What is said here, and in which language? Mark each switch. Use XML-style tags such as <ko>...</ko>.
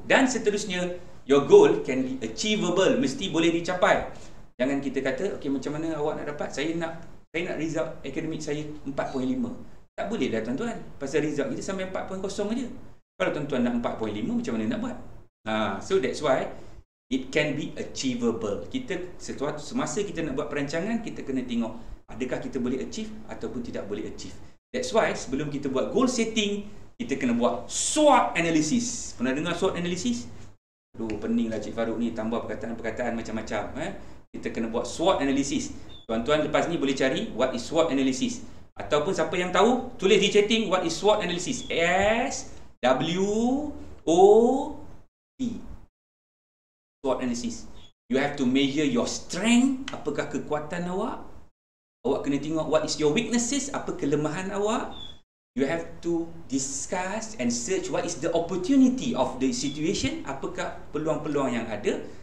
<ms>Dan seterusnya,</ms> <en>your goal can be achievable,</en> <ms>mesti boleh dicapai. Jangan kita kata, okey macam mana awak nak dapat? Saya nak result akademik saya 4.5. Tak boleh dah tuan-tuan. Pasal result kita sampai 4.0 aja. Kalau tuan-tuan nak 4.5, macam mana nak buat?</ms> <en>So that's why it can be achievable.</en> <ms>Semasa kita nak buat perancangan, kita kena tengok adakah kita boleh achieve ataupun tidak boleh achieve.</ms> <en>That's why</en> <ms>sebelum kita buat goal setting, kita kena buat SWOT analysis. Pernah dengar SWOT analysis? Peninglah Cik Farouk ni tambah perkataan-perkataan macam-macam. Kita kena buat SWOT analysis. Tuan-tuan lepas ni boleh cari</ms> <en>what is SWOT analysis.</en> <ms>Ataupun siapa yang tahu, tulis di chatting</ms> <en>what is SWOT analysis.</en> <ms>S-W-O-T. SWOT analysis.</ms> <en>You have to measure your strength.</en> <ms>Apakah kekuatan awak? Awak kena tengok</ms> <en>what is your weaknesses.</en> <ms>Apa kelemahan awak?</ms> <en>You have to discuss and search what is the opportunity of the situation.</en> <ms>Apakah peluang-peluang yang ada?</ms>